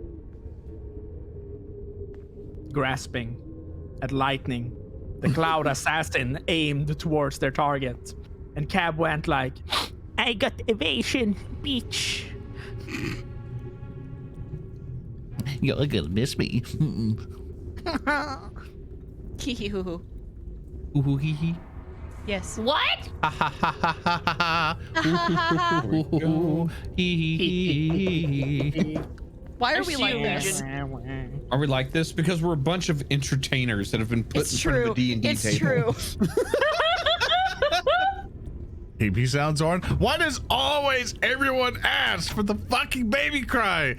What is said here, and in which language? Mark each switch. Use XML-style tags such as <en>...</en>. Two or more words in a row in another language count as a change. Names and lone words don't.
<en>Grasping at lightning, the cloud assassin aimed towards their target, and Cab went like, I got evasion, bitch. You're gonna miss me. Hee-hee-hoo-hoo. Ooh, hee hee. Yes. What? Ha ha ha ha ha ha. Ooh, hee hee hee. Why are I we see like you, this? Legion. Are we like this? Because we're a bunch of entertainers that have been put It's in front true. of a D&D It's table. true. PP sounds on. Why does always everyone ask for the fucking baby cry?</en>